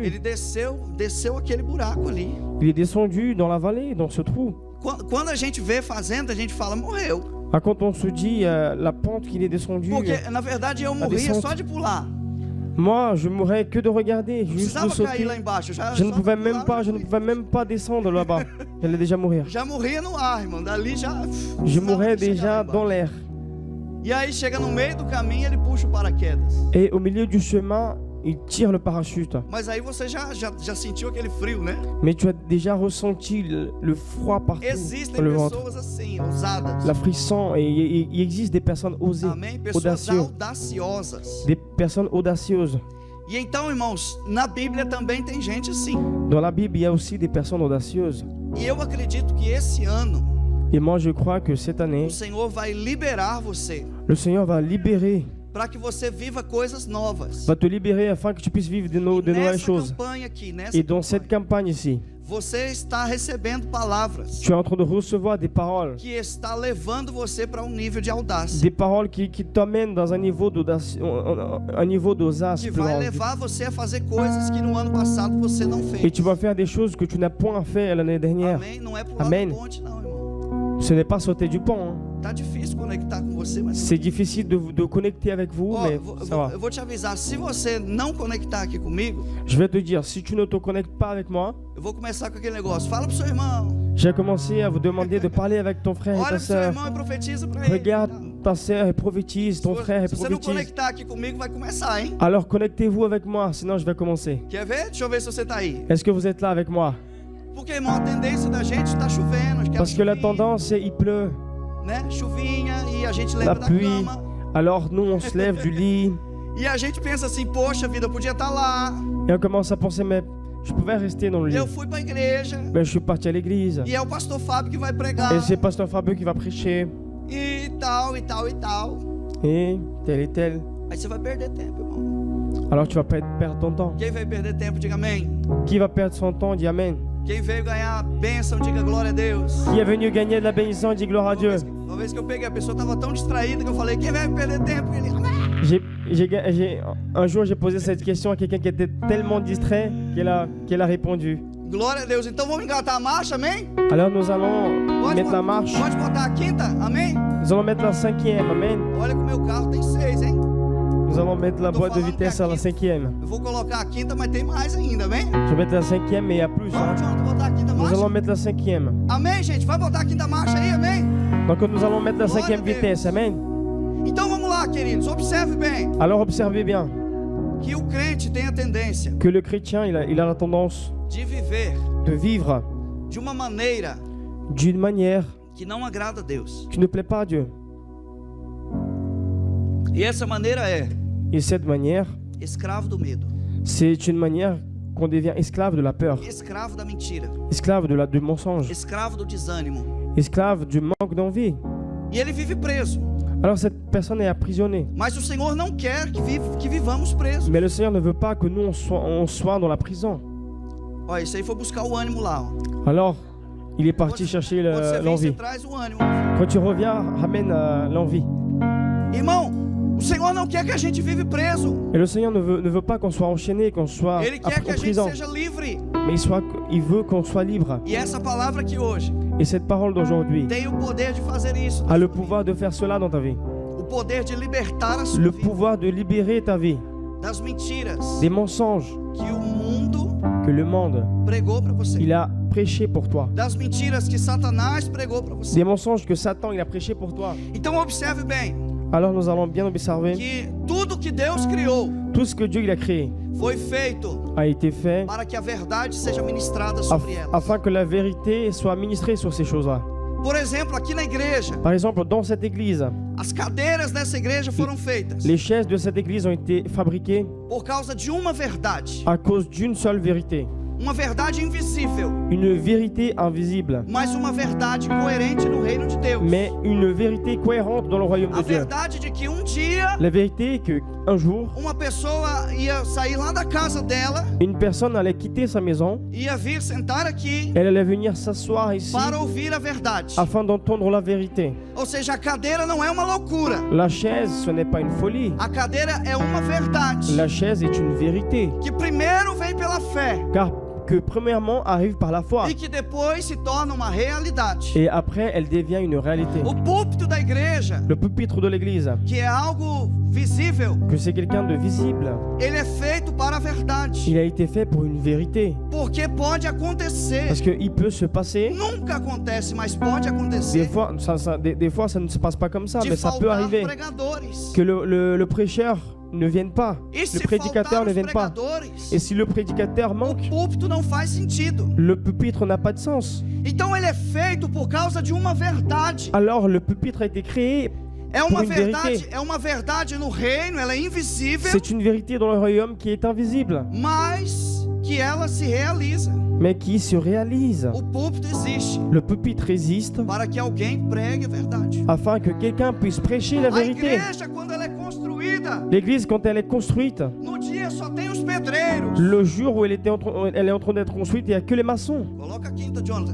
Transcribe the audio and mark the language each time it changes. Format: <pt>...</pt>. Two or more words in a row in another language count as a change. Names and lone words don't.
<pt>Ele desceu aquele buraco ali.</pt> <fr>Il est descendu dans la vallée, dans ce trou.</fr> <pt>Quando a gente vê fazendo, a gente fala morreu.</pt> <fr>Ah, quand on se dit la pente qu'il est descendu.</fr> <pt>Porque na verdade eu morria só de pular.</pt> <fr>Moi, je mourrais que de regarder, juste de sauter.</fr> <pt>Lá embaixo,</pt> <fr>je ne pouvais même pas descendre là-bas. J'allais déjà mourir.</fr> <pt>Já morria no ar, irmão. Dali já.</pt> <fr>Je mourrais déjà dans l'air.</fr> <pt>E aí chega no meio do caminho, ele puxa o paraquedas.</pt> <fr>Et au milieu du chemin, il tire le parachute.</fr> <pt>Mas aí você já sentiu aquele frio, né?</pt> <fr>Mais tu as déjà ressenti le froid partout.</fr> <pt>Existem pessoas assim, ousadas.</pt> <fr>La frisson, et il existe des personnes osées,</fr> <pt>Amém? Pessoas audaciosas.</pt> <fr>Des personnes audacieuses.</fr> <pt>E então, irmãos, na Bíblia também tem gente assim.</pt> <fr>Dans la Bible, il y a aussi des personnes audacieuses.</fr> <pt>E eu acredito que esse ano,</pt> <fr>et moi je crois que cette année,</fr> <pt>o Senhor vai liberar você.</pt> <fr>Le Seigneur va libérer.</fr> <pt>Para que você viva coisas novas.</pt> <fr>Va te libérer afin que tu puisses vivre de nouvelles choses. Et dans cette campagne ici,</fr> <pt>você está recebendo palavras.</pt> <fr>Tu es en train de recevoir des paroles.</fr> <pt>Que está levando você para nível de audácia.</pt> <fr>Des paroles qui t'emmènent dans un niveau d'audace,</fr> <pt>Que vai levar você a fazer coisas que no ano passado você não fez.</pt> <fr>Et tu vas faire des choses que tu n'as point fait l'année dernière.</fr> <pt>Amém. Não é pular da ponte, não, irmão.</pt> <fr>Ce n'est pas sauter du pont.</fr> <pt>Tá difícil conectar com você, mas</pt> <fr>c'est difficile de connecter avec vous, mais ça va.</fr> <pt>Eu vou te avisar, se você não conectar aqui comigo,</pt> <fr>je vais te dire, si tu ne te connectes pas avec moi,</fr> <pt>eu vou começar com aquele negócio. Fala pro seu irmão.</pt> <fr>J'ai commencé à vous demander de parler avec ton frère et ta sœur. Regarde ta sœur et prophétise, ton frère et prophétise.</fr> <pt>Se você não conectar aqui comigo, vai começar, hein?</pt> <fr>Alors connectez-vous avec moi, sinon je vais commencer.</fr> <pt>Quer ver? Deixa eu ver se você tá aí.</pt> <fr>Est-ce que vous êtes là avec moi?</fr> <pt>Porque, irmão, a tendência da gente tá chovendo.</pt> <fr>Parce que la tendance, c'est il pleut.</fr> <pt>Né? Chuvinha e a gente lembra da cama.</pt> <fr>Alors nous on se lève du lit.</fr> <pt>E a gente pensa assim, poxa vida, eu podia estar lá.</pt> <fr>Et on commence à penser, mais je pouvais rester dans le lit.</fr> <pt>Eu fui para a igreja.</pt> <fr>Mais je suis parti à l'église.</fr> <pt>E é o pastor Fábio que vai pregar.</pt> <fr>Et c'est pasteur Fabio qui va prêcher.</fr> <pt>E tal, e tal, e tal.</pt> <fr>Et tel et tel.</fr> <pt>Aí você vai perder tempo, irmão.</pt> <fr>Alors tu vas perdre ton temps.</fr> <pt>Quem vai perder tempo, diga amém.</pt> <fr>Qui va perdre son temps, dit amen.</fr> <pt>Quem veio ganhar a bênção, diga glória a Deus.</pt> <fr>Qui est venu gagner de la bénédiction, dit gloire à Dieu.</fr> <pt>Uma vez que eu peguei, a pessoa estava tão distraída que eu falei, quem vai perder tempo? Ele, amém.</pt> <fr>Un jour, j'ai posé cette question à quelqu'un qui était tellement distrait qu'elle a répondu.</fr> <pt>Glória a Deus. Então vamos engatar a marcha, amém?</pt> <fr>Alors nous allons mettre la marche.</fr> <pt>Pode botar a quinta, amém?</pt> <fr>Nous allons mettre la 5e, amen.</fr> <pt>Olha que o meu carro tem 6, hein?</pt> <fr>Nous allons mettre la boîte de vitesse à la 5e.</fr> <pt>Eu vou colocar a quinta, mas tem mais ainda, amém?</pt> <fr>Je vais mettre la 5e, mais il y a plus. Hein. Nous allons mettre la 5e.</fr> <pt>Amém, gente? Vai botar a quinta marcha aí, amém?</pt> <fr>Donc nous allons mettre la 5e vitesse, amen.</fr> <pt>Então vamos lá, queridos, observe bem.</pt> <fr>Alors observez bien.</fr> <pt>Que o crente tem a tendência.</pt> <fr>Que le chrétien, il a la tendance</fr> <pt>de viver</pt> <fr>de vivre d'une manière</fr> <pt>que não agrada a Deus.</pt> <fr>qui ne plaît pas à Dieu. Et cette manière,</fr> <pt>escravo do medo.</pt> <fr>C'est une manière qu'on devient esclave de la peur,</fr> <pt>escravo da mentira,</pt> <fr>esclave du mensonge,</fr> <pt>escravo do desânimo,</pt> <fr>esclave du manque d'envie.</fr> <pt>E ele vive preso.</pt> <fr>Alors cette personne est emprisonnée.</fr> <pt>Mas o Senhor não quer que vivamos presos.</pt> <fr>Mais le Seigneur ne veut pas que nous on soit dans la prison.</fr> <pt>Olha, isso aí foi buscar o ânimo lá. Ó.</pt> <fr>Alors, il est parti chercher l'envie. Quand tu reviens, ramène l'envie.</fr> <pt>Irmão, o Senhor não quer que a gente vive preso.</pt> <fr>Et le Seigneur ne veut pas qu'on soit enchaîné, qu'on soit</fr> <pt>Ele quer que a gente seja livre.</pt> <fr>Mais il veut qu'on soit libre.</fr> <pt>E essa palavra aqui hoje</pt> <fr>Et cette parole d'aujourd'hui</fr> <pt>tem o poder de fazer isso.</pt> <fr>A le pouvoir de faire cela dans ta vie.</fr> <pt>O poder de libertar a sua</pt> <fr>Le</fr> <pt>vida.</pt> <fr>pouvoir de libérer ta vie.</fr> <pt>Das mentiras.</pt> <fr>Des mensonges que le monde</fr> <pt>pregou para você.</pt> <fr>Il a prêché pour toi.</fr> <pt>Das mentiras que Satanás pregou para você.</pt> <fr>Des mensonges que Satan il a prêché pour toi.</fr> <pt>Então observe bem.</pt> <fr>Alors nous allons bien observer</fr> <pt>que tudo que Deus criou,</pt> <fr>tout ce que Dieu il a créé,</fr> <pt>foi feito</pt> <fr>a été fait</fr> <pt>para que a verdade seja ministrada sobre elas.</pt> <fr>Afin que la vérité soit ministrée sur ces choses-là.</fr> <pt>Por exemplo, aqui na igreja,</pt> <fr>par exemple, dans cette église,</fr> <pt>as cadeiras dessa igreja foram feitas.</pt> <fr>Les chaises de cette église ont été fabriquées</fr> <pt>por causa de uma verdade.</pt> <fr>À cause d'une seule vérité.</fr> <pt>Uma verdade invisível.</pt> <fr>Une vérité invisible.</fr> <pt>Mas uma verdade coerente no reino de Deus.</pt> <fr>Mais une vérité cohérente dans le royaume de Dieu.</fr> <pt>A verdade de que dia,</pt> <fr>la vérité que un jour,</fr> <pt>uma pessoa ia sair lá da casa dela.</pt> <fr>Une personne allait quitter sa maison.</fr> <pt>Ia vir sentar aqui.</pt> <fr>Elle allait venir s'asseoir ici.</fr> <pt>Para ouvir a verdade.</pt> <fr>Afin d'entendre la vérité.</fr> <pt>Ou seja, a cadeira não é uma loucura.</pt> <fr>La chaise, ce n'est pas une folie.</fr> <pt>A cadeira é uma verdade.</pt> <fr>La chaise est une vérité.</fr> <pt>Que primeiro vem pela fé.</pt> <fr>Car que premièrement arrive par la foi.</fr> <pt>E que depois se torna uma realidade.</pt> <fr>Et après elle devient une réalité.</fr> <pt>O púlpito da igreja,</pt> <fr>le pupitre de l'église,</fr> <pt>que é algo visível,</pt> <fr>que c'est quelqu'un de visible,</fr> <pt>ele é feito para a verdade.</pt> <fr>Il a été fait pour une vérité.</fr> <pt>Porque pode acontecer.</pt> <fr>Parce que il peut se passer.</fr> <pt>Nunca acontece, mas pode acontecer.</pt> <fr>Des fois ça ne se passe pas comme ça, de mais ça peut arriver.</fr> <pt>Pregadores.</pt> <fr>Que le prêcheur ne vienne pas, le prédicateur ne vienne pas. Et si le prédicateur manque, le pupitre n'a pas de sens.</fr> <pt>Então ele é feito por causa de uma verdade.</pt> <fr>Alors le pupitre a été créé pour une vérité.</fr> <pt>É uma verdade no reino, ela é invisível.</pt> <fr>C'est une vérité dans le royaume qui est invisible.</fr> <pt>Mas que ela se realiza.</pt> <fr>Mais qui se réalise.</fr> <pt>O púlpito existe.</pt> <fr>Le pupitre existe.</fr> <pt>Para que alguém pregue a verdade.</pt> <fr>Afin que quelqu'un puisse prêcher la vérité.</fr> <pt>A igreja, quando ela é construída.</pt> <fr>L'église, quand elle est construite.</fr> <pt>No dia só tem os pedreiros.</pt> <fr>Le jour où elle est en train d'être construite, il n'y a que les maçons.</fr> <pt>Coloca a quinta, Jonathan.</pt>